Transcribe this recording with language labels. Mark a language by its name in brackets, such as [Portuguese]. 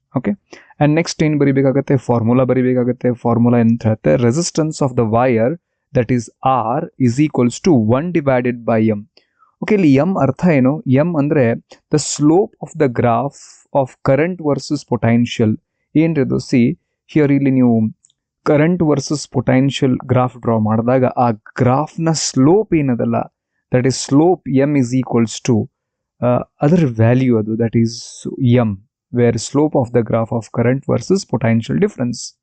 [English] Okay, and next [Kannada] ಏನು ಬರೀಬೇಕಾಗುತ್ತೆ, formula ಬರೀಬೇಕಾಗುತ್ತೆ. Formula ಎಂತ ಹೇಳುತ್ತೆ, [English] resistance of the wire, that is R, is equals to 1 divided by m. [Kannada] Okay, ಇಲ್ಲಿ m ಅರ್ಥ ಏನು? [English] m ಅಂದರೆ the slope of the graph of current versus potential. [Kannada] ಏನ್ರದು, [English] see here [Kannada] ಇಲ್ಲಿ ನೀವು current versus potential graph draw ಮಾಡಿದಾಗ ಆ ಗ್ರಾಫ್ನ slope ಏನದಲ್ಲ, [English] that is slope m is equals to [Kannada] ಅದರ ವ್ಯಾಲ್ಯೂ ಅದು, [English] That is m, where slope of the graph of current versus potential difference.